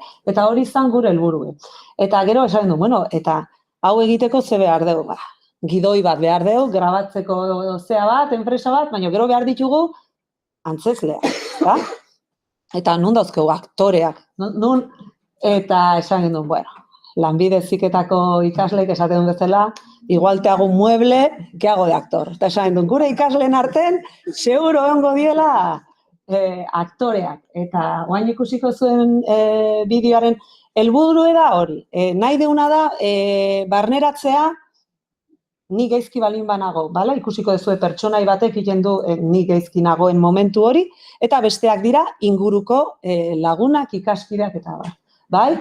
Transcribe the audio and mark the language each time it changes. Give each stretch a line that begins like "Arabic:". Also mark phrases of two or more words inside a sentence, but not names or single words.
Basque: Eta hori izan gure helburu. Eta gero esan du, eta hau egiteko ze behar dugu, gidoi bat behar dugu, grabatzeko zea bat, enpresa bat, baina gero behar ditugu antzezleak, da? Eta nun dauzkegu aktoreak, eta esan genuen, Lanbide Heziketako ikasleek esaten bezala,
Spanish: igual te hago un mueble, que hago de actor.
Basque: Eta esan genuen, gure ikasleen arten, seguro egongo diela aktoreak. Eta oain ikusiko zuen bideoaren helburua da hori. Nahi deuna da, barneratzea, ni geizki balin banago, bala? Ikusiko duzue pertsonai batek egiten du ni geizki nagoen momentu hori, eta besteak dira inguruko lagunak, ikaskideak eta bai?